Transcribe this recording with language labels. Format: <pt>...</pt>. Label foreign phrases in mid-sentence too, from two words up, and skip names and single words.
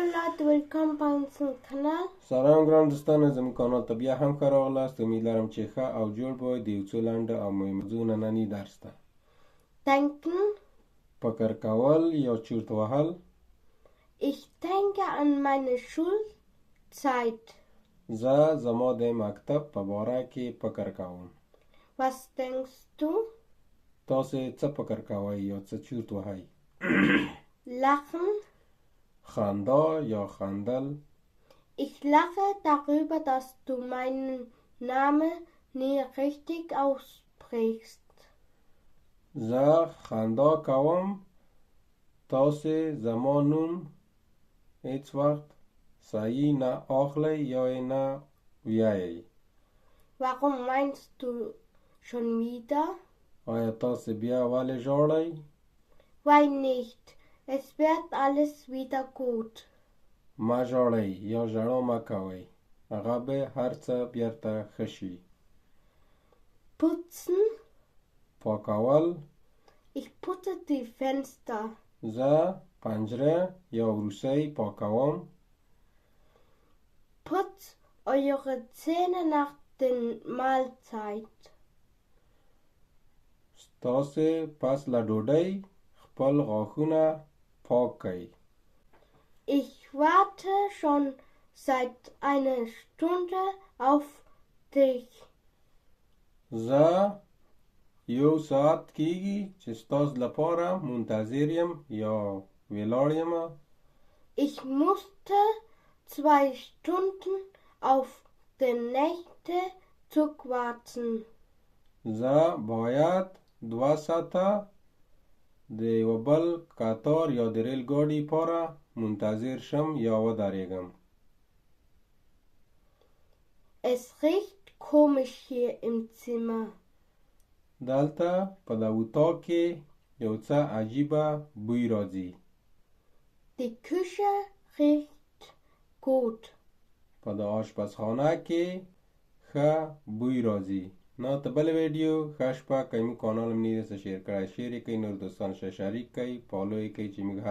<de>herzlich willkommen bei unserem Kanal.</de> <ps>سلام ګران دوستانو، زموږ کانال ته بیا هم ښه راغلاست. امید لرم چې ښه او جوړ به د یو څو لنډه او مهمو ننني درس ته.</ps> <de>Denken.</de> <ps>فکر کول یا چرت وهل.</ps> <de>Ich denke an meine Schulzeit.</de> <ps>زه زما د مکتب په باره کې فکر کوم.</ps> <de>Was denkst du?</de> <ps>تاسې څه فکر کوئ یا څه چرت وهئ؟</ps> <de>Lachen.</de> <ps>خندا یا خندل.</ps> <de>Ich lache darüber, dass du meinen Namen nie richtig aussprichst.</de> <ps>زه خندا کوم تاسې زما نوم هیڅ وخت صحیح نه اخلئ یا یې نه ویایئ.</ps> <de>Warum meinst du schon wieder?</de> <ps>آیا تاسې بیا ولې ژاړئ؟</ps> <de>Weil nicht. Es wird alles wieder gut.</de> <ps>مه ژاړئ یا ژړا مه کوئ. هغه به هر څه بیرته ښه شي.</ps> <de>Putzen.</de> <ps>پاکول.</ps> <de>Ich putze die Fenster.</de> <ps>زه پنجره یا روسۍ پاکوم.</ps> <de>Putzt eure Zähne nach der Mahlzeit.</de> <ps>تاسې پس له ډوډۍ خپل غاښونه پاک کړئ.</ps> <de>Ich warte schon seit einer Stunde auf dich.</de> <ps>زه یو ساعت کېږي چې ستاسو لپاره منتظر یم یا ولاړ یم.</ps> <de>Ich musste 2 Stunden auf den nächsten Zug warten.</de> <ps>زه باید 2 ساعته د یو بل قطار یا د ریل ګاډي لپاره منتظر شم یا ودرېږم.</ps> <de>Es riecht komisch hier im Zimmer.</de> <ps>دلته په د اتاق کې یو څه عجیبه بوی راځي.</ps> <de>Die Küche riecht gut.</de> <ps>په د آشپزخانه کې ښه بوی راځي. نه ته بل ویډیو ښه شپه. که موږ کانال هم نه دی څه شیر کړی، شیر یې کوئ، نور دوستان سره شریک کوئ، فالو یې کوئ چې موږ هر</ps>